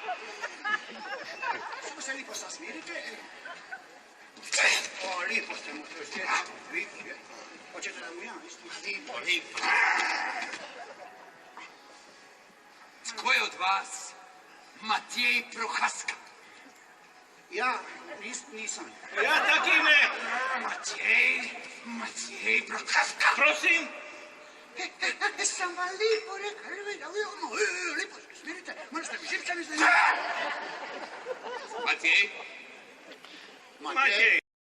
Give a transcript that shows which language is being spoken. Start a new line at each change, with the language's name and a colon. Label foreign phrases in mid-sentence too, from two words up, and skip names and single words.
Croatian: Samo se lipo sasmirite. O, lipo ste mu to sjeti. Vidite. Hoćete da mu ja isto? Lipo. Tko je od vas Matjej Prohaska? Ja nisam.
Czech: Ja taky ne.
Croatian: Matjej Prohaska.
Czech: Prosím?
Croatian: Sam vam lipo rekao, lipo, smirite, možete mi živčani za... Matej? Matej!